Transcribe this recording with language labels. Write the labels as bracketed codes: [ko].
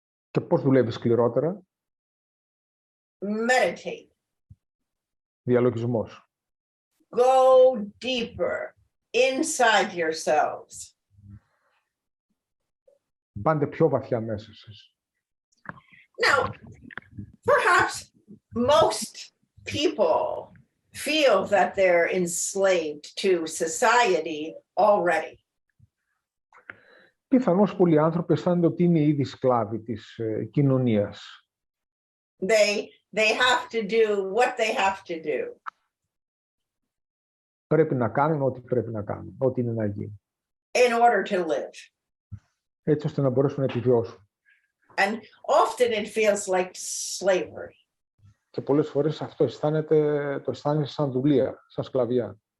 [el] Και πώς δουλεύεις σκληρότερα? [en] Meditate. [el] Διαλογισμός. [en] Go deeper. inside yourselves. [el] Μπάντε πιο βαθιά μέσα σας. [en] Now, perhaps most people feel that they're enslaved to society already. [el] Πιθανώς πολλοί άνθρωποι αισθάνονται ότι είναι ήδη σκλάβοι της κοινωνίας. [en] They have to do what they have to do. [el] Πρέπει να κάνουν ό,τι πρέπει να κάνουν, ό,τι είναι να γίνει. [en] In order to live. [el] Έτσι ώστε να μπορέσουν να επιβιώσουν. [en] And often it feels like slavery. [el] Και πολλές φορές αυτό το αισθάνεσαι σαν δουλεία, σαν σκλαβιά.